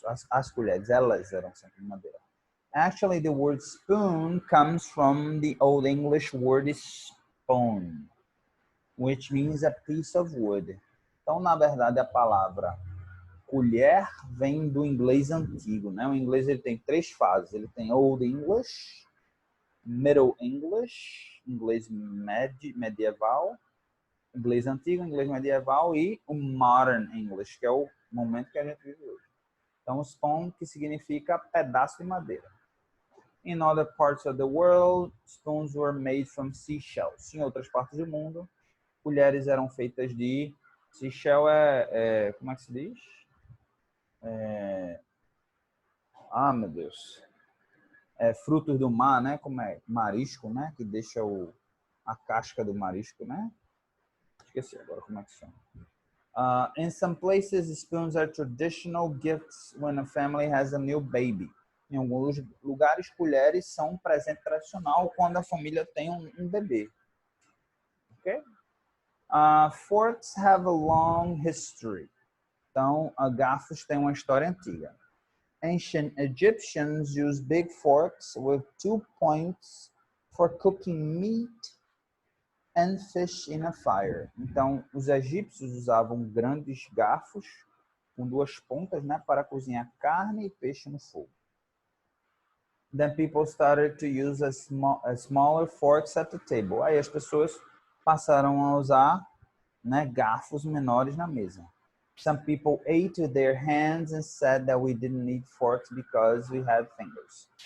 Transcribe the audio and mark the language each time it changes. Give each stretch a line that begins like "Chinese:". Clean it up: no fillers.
Portuguese: As colheres, elas eram sempre de madeira.
English: Actually, the word spoon comes from the Old English word spoon, which means a piece of wood.
Portuguese: Então, na verdade, a palavra colher vem do inglês antigo, né? O inglês ele tem 3 fases. Ele tem Old English, Middle English, inglês medieval, inglês antigo, inglês medieval e o Modern English, que é o momento que a gente vive hoje. Então, spoon, que significa pedaço de madeira.
English: In other parts of the world, spoons were made from seashells.
Portuguese: Em outras partes do mundo, colheres eram feitas de seashell como é que se diz? Meu Deus. Frutos do mar, né? Como é? Marisco, né? Que deixa a casca do marisco, né? Esqueci agora como é que chama.
English: In some places, spoons are traditional gifts when a family has a new baby.
Portuguese: Em alguns lugares, colheres são um presente tradicional quando a família tem um bebê. Okay?
English: Forks have a long history.
Portuguese: Então, garfos têm uma história antiga.
English: Ancient Egyptians used big forks with 2 points for cooking meat and fish in a fire.
Portuguese: Então, os egípcios usavam grandes garfos com 2 pontas, né, para cozinhar carne e peixe no fogo.
English: Then people started to use smaller forks at the table.
Portuguese: Aí as pessoas passaram a usar, né, garfos menores na mesa.
English: Some people ate with their hands and said that we didn't need forks because we had fingers.